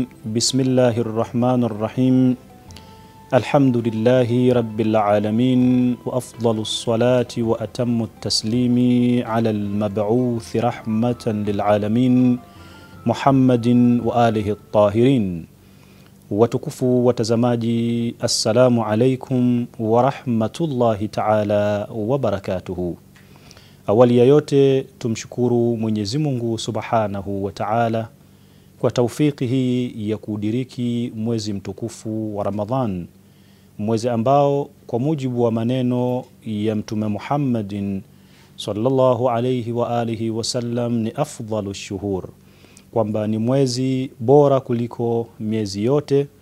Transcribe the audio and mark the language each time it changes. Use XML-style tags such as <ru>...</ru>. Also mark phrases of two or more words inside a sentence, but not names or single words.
<ar>بسم الله الرحمن الرحيم. الحمد لله رب العالمين، وأفضل الصلاة وأتم التسليم على المبعوث رحمة للعالمين محمد وآله الطاهرين.</ar> <sw>Watukufu watazamaji,</sw> <ar>السلام عليكم ورحمة الله تعالى وبركاته.</ar> <sw>Awali ya yote tumshukuru Mwenyezi Mungu</sw> <ar>سبحانه وتعالى</ar> <sw>kwa taufiki hii ya kudiriki mwezi mtukufu wa Ramadhan, mwezi ambao kwa mujibu wa maneno ya Mtume Muhammadin</sw> <ar>صلى الله عليه وآله وسلم</ar> <sw>ni</sw> <ar>أفضل الشهور,</ar> <sw>kwamba ni mwezi bora kuliko miezi yote,</sw>